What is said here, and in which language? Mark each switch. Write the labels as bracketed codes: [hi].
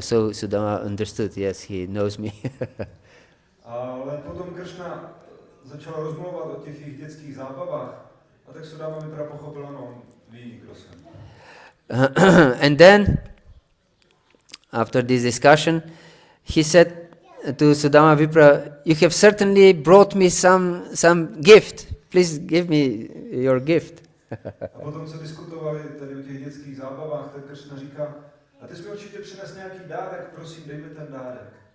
[en] So Sudama understood, yes, he knows me. [cs] Ale potom Krishna začal rozmlouvat o těch jejich dětských zábavách a tak Sudama Vipra pochopil, no, on ví, kdo jsem. [en] And then, after this discussion, he said to Sudama Vipra, you have certainly brought me some gift. Please give me your gift. [cs] A potom, co diskutovali tady o těch dětských zábavách, tak Krishna říká, a ty jsi mi určitě přines nějaký dárek, prosím, dej mi ten dárek.